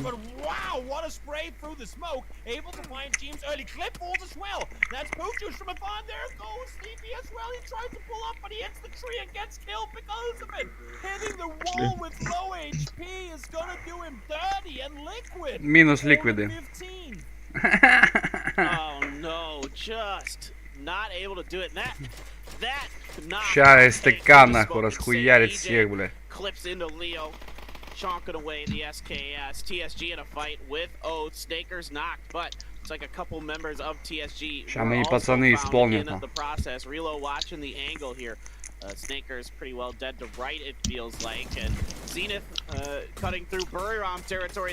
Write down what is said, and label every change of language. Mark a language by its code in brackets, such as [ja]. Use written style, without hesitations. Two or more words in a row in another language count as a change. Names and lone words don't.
[en] But wow, what a spray through the smoke. Able to find James early. Clip falls as well. That's Poochus from afar. There goes Sleepy as well. He tries to pull up, but he hits the tree and gets killed because of it. Hitting the wall with low HP is going to do him dirty. And Liquid. [ru] Минус ликвиды. [en] 15. Oh no, just not able to do it. That could not. [ru] Ща СТК нахуй расхуярит всех, блядь. [en] Clips into Leo, chonking away the SKS. TSG in a fight with Oath. Snaker's knocked, but it's like a couple members of TSG [ru] Ща [en] were [ru] мои [en] also [ru] пацаны [en] found [ru] исполнят. [en] in the process. Relo watching the angle here. Snaker's pretty well dead to right, it feels like, and Zenith cutting through Buriram territory.